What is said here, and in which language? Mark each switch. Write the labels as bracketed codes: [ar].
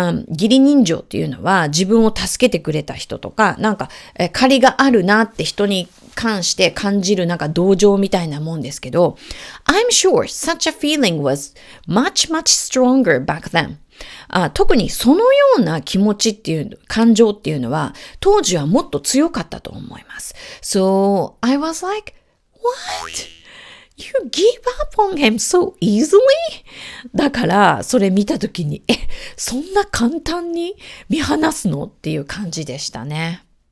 [ja] 義理人情っていうのは自分を助けてくれた人とか、なんか借りがあるなって人に関して感じるなんか同情みたいなもんですけど、 [en] I'm sure such a feeling was much stronger back then. [ja] 特にそのような気持ちっていう感情っていうのは当時はもっと強かったと思います。 [en] So I was like, what?You give up on him so easily? [ja] だから、それ見たときに、そんな簡単に見放すのっていう感じでしたね。